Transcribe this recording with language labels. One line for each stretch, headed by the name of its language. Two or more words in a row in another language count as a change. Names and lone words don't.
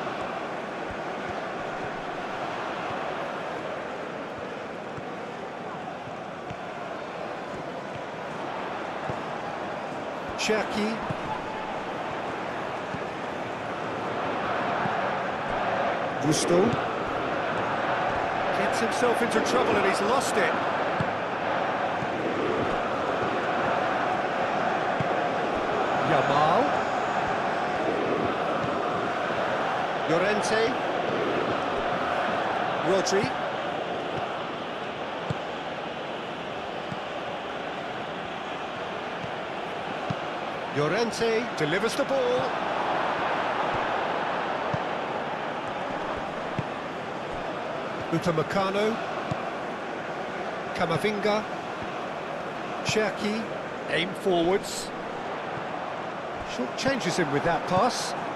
English: Cherky. Gusto. Gets himself into trouble and he's lost it. Yamal. Llorente. Rodri. Llorente delivers the ball. Upamecano. Camavinga. Cherky. Aim forwards. Short changes him with that pass.